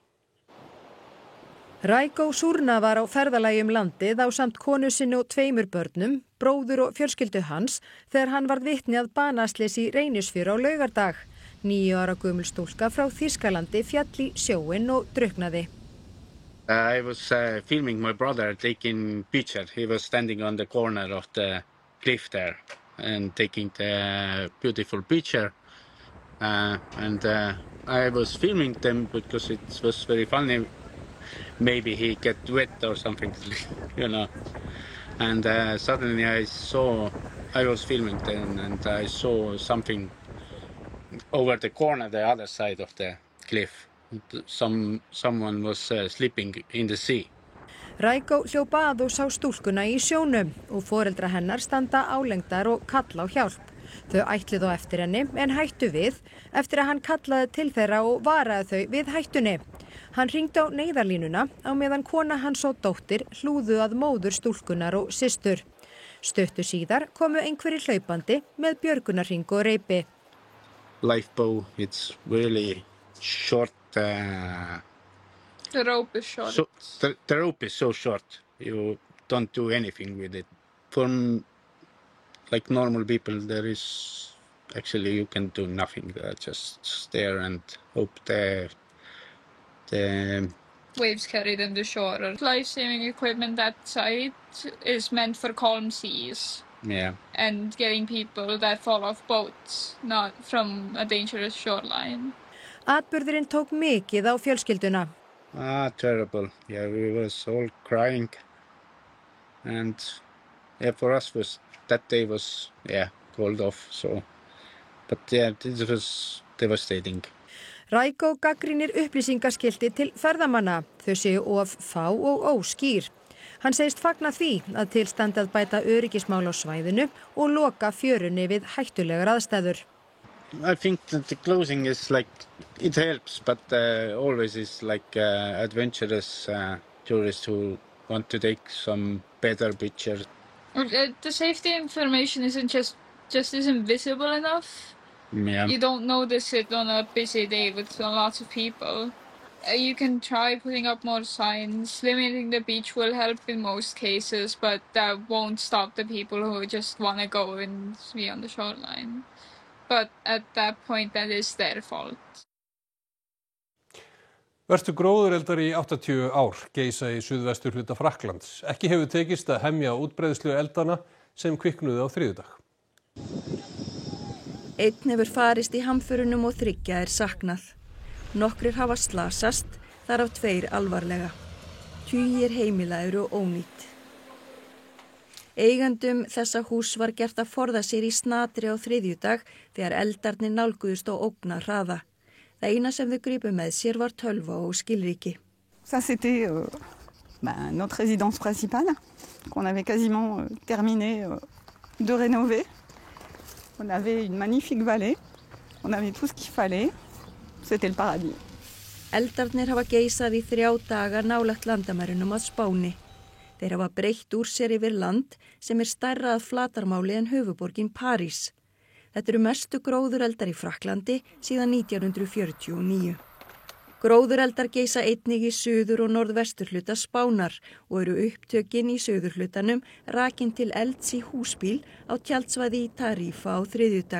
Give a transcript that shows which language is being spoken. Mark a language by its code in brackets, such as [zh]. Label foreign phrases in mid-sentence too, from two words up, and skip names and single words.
[is] Raiko Súrna var á ferðalagi landið ásamt konu sinni og 2 börnum, bróður og fjölskyldu hans, þegar hann varð vitni að banaslysi í Reynisfjöru á laugardag. 9 ára gömul stúlka frá Þýskalandi féll í sjóinn og drukknaði. [en] I was filming my brother taking picture. He was standing on the corner of the cliff there and taking the beautiful picture. I was filming them because it was very funny. Maybe he get wet or something, you know. And suddenly I was filming them and I saw something over the corner, the other side of the cliff. Someone was sleeping in the sea. [is] Raiko hljóp að og sá stúlkuna í sjónum og foreldra hennar standa álengdar og kalla á hjálp. Þau ætluðu á eftir henni en hættu við eftir að hann kallaði til þeirra og varaði þau við hættunni. Hann hringdi á neyðarlínuna á meðan kona hans og dóttir hlúðu að móður stúlkunar og systur. Stuttu síðar komu einhverjir hlaupandi með björgunarhring og reipi. [en] Lifeboat, it's really short. The rope is short. So, the rope is so short. You don't do anything with it. For like normal people, there is actually you can do nothing. Just stare and hope the waves carry them to shore. Life-saving equipment that side is meant for calm seas. Yeah. And getting people that fall off boats, not from a dangerous shoreline. [is] Atburðurinn tók mikið á fjölskylduna. [en] Terrible. Yeah, we was all crying. And for us that day was called off. So, but this was devastating. [is] Raiko gagnrýnir upplýsingaskilti til ferðamanna. Þau séu of fá og óskýr. Hann segist fagna því að til standi að bæta öryggismál á svæðinu og loka fjörunni við hættulegar aðstæður. [en] I think that the closing is it helps, but always is adventurous tourists who want to take some better pictures. The safety information isn't isn't visible enough. Yeah. You don't notice it on a busy day with lots of people. You can try putting up more signs. Limiting the beach will help in most cases, but that won't stop the people who just want to go and be on the shoreline. But at that point, that is their fault. [is] Verstu gróðureldar í 80 ár geisa í suðvestur hluta Frakklands. Ekki hefur tekist að hemja útbreiðslu eldana sem kviknuðu á þriðjudag. Einn hefur farist í hamförunum og 3 er saknað. Nokkrir hafa slasast, þar af 2 alvarlega. Tugir heimila eru ónýtt. Eigendum þessa hús var gert að forða sér í snatri á þriðjudag þegar eldarnir nálguðust á ógnarhraða. Það eina sem þau gripu með sér var tölva og skilríki. [fr] Ça c'était notre résidence principale qu'on avait quasiment terminé de rénover. On avait une magnifique vallée. On avait tout ce qu'il fallait. C'était le paradis. [is] Eldarnir hafa geisað í 3 daga nálægt landamærunum að Spáni. Þeir hafa breytt úr sér yfir land sem stærra að flatarmáli en höfuborgin París. Þetta eru mestu gróðureldar í Frakklandi síðan 1949. Gróðureldar geisa einnig í suður- og norðvesturhluta Spánar og eru upptökin í suðurhlutanum rakin til elds í húsbíl á tjaldsvæði í Tarifa á þriðjudag.